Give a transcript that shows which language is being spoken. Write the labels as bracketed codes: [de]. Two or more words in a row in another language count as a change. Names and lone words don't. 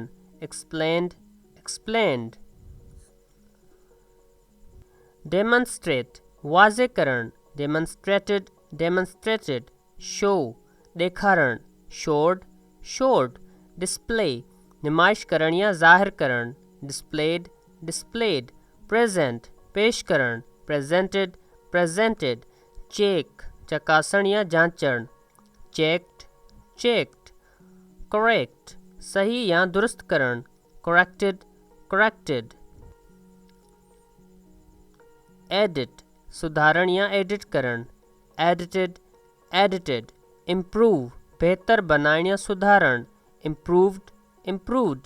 [en] explained, explained. demonstrate, [sd] वाज़े करणु। [en] demonstrated, demonstrated. शो, ॾेखारणु। showed, showed. [sd] डिस्प्ले, नुमाइश करणु या ज़ाहिर करणु। [en] displayed, displayed. present, [sd] पेश करणु। [en] presented, presented. [sd] चेक, चकासण या जांचणु। [en] checked, checked. [sd] करेक्ट, सही या दुरुस्त करणु। [en] corrected, corrected. [sd] एडिट, सुधारण या एडिट करणु। [en] edited, edited. [sd] इम्प्रूव, बहितर बनाइण या सुधारणु। [en] improved, improved.